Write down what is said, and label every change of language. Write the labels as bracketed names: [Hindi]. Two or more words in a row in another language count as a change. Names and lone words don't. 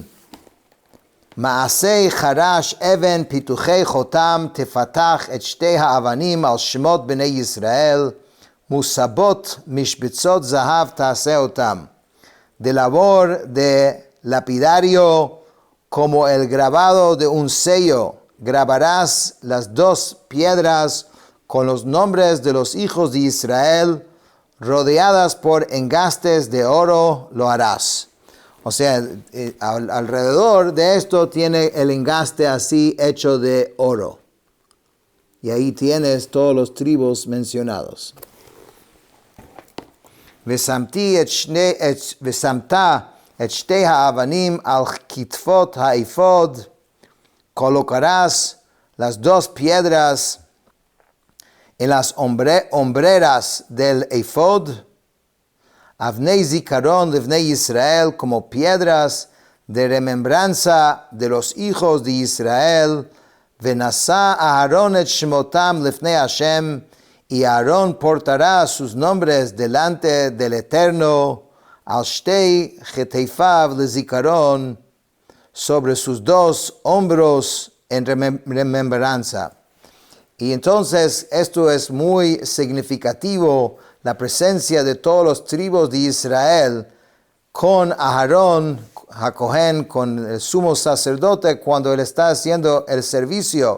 [Hebrew] מעשה חרש אבן פיתוחי חותם תפתח את שתי האבנים על שמות בני ישראל מוסבות משבצות זהב תעשה אותם. [Spanish] De labor de lapidario, como el grabado de un sello, grabarás las 2 piedras con los nombres de los hijos de Israel, rodeadas por engastes de oro lo harás. O sea, alrededor de esto tiene el engaste así hecho de oro. Y ahí tienes todos los tribus mencionados. [Hebrew] ושמת את שתי האבנים על כתפות האפוד, [Spanish] colocarás las 2 piedras en las hombreras del efod, [Hebrew] אבני זכרון לבני ישראל, [Spanish] como piedras de remembranza de los hijos de Israel, [Hebrew] ונשא אהרן את שמותם לפני השם, [Spanish] y Aarón portará sus nombres delante del Eterno, [Hebrew] על שתי כתפיו לזכרון, [Spanish] sobre sus 2 hombros en remembranza. Y entonces esto es muy significativo, la presencia de todos los tribus de Israel con Aarón, Jacohen, con el sumo sacerdote cuando él está haciendo el servicio.